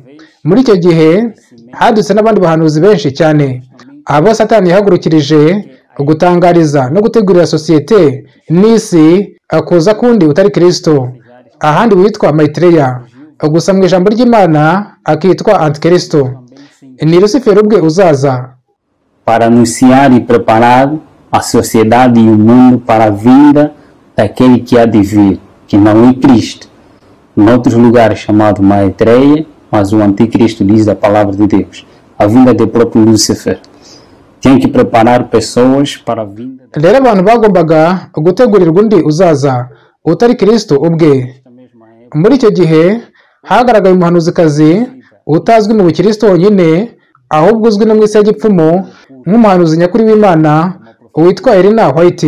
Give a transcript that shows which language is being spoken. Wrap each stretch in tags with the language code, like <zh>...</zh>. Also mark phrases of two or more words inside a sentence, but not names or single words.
<rw>Muri icyo gihe hadutse n'abandi bahanuzi benshi cyane, abo Satani yahagurukirije gutangariza no gutegurira sosiyete n'isi kuza kundi utari Kristo, ahandi witwa Maitreya, gusa mu ijambo ry'Imana akitwa Antikristo. Ni Lusiferi ubwe uzaza</rw> <pt>para anunciar e preparar a sociedade e o mundo para a vinda daquele que há de vir, que não é Cristo. Em outros lugares chamado Maitreya, mas o Anticristo diz a palavra de Deus, a vinda do próprio Lúcifer. Tinha que preparar pessoas para a vinda.</pt> <rw>Rero abantu bagombaga gutegurirwa undi uzaza utari Kristo ubwe. Muri icyo gihe hagaragaye umuhanuzikazi utazwi mu Bukristo honyine, ahubwo uzwi no mu isi y'igipfumu nk'umuhanuzi nyakuri w'Imana witwa Elena White.</rw>